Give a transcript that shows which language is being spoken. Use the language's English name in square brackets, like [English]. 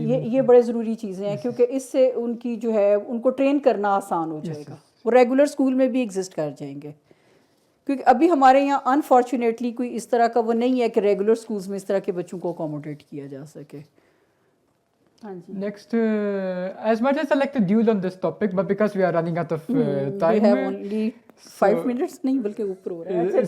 [Urdu] یہ بڑے ضروری چیزیں ہیں کیونکہ اس سے ان کی جو ہے ان کو ٹرین کرنا آسان ہو جائے گا, وہ ریگولر اسکول میں بھی ایگزسٹ کر جائیں گے. کیونکہ ابھی ہمارے یہاں انفارچونیٹلی کوئی اس طرح کا وہ نہیں ہے کہ ریگولر اسکولز میں اس طرح کے بچوں کو اکوموڈیٹ کیا جا سکے. ہاں جی. [English] Next, as much as I like to dwell on this topic, but because we are running out of We time, have only 5 minutes [Urdu] نہیں بلکہ اوپر ہو رہا ہے.